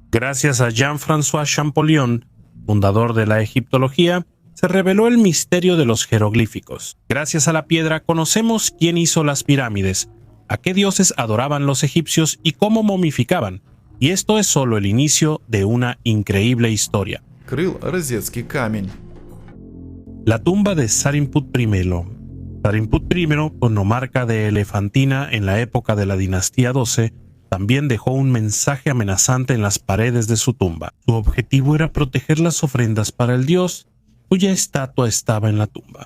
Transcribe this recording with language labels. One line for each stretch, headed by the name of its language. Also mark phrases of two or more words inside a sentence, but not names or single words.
Spanish: Gracias a Jean-François Champollion, fundador de la egiptología, se reveló el misterio de los jeroglíficos. Gracias a la piedra conocemos quién hizo las pirámides, a qué dioses adoraban los egipcios y cómo momificaban. Y esto es solo el inicio de una increíble historia.
Russian: Крыл Розетский камень.
Spanish: La tumba de Sarimput I, Sarimput I, nomarca de Elefantina en la época de la dinastía 12, también dejó un mensaje amenazante en las paredes de su tumba. Su objetivo era proteger las ofrendas para el dios, cuya estatua estaba en la tumba.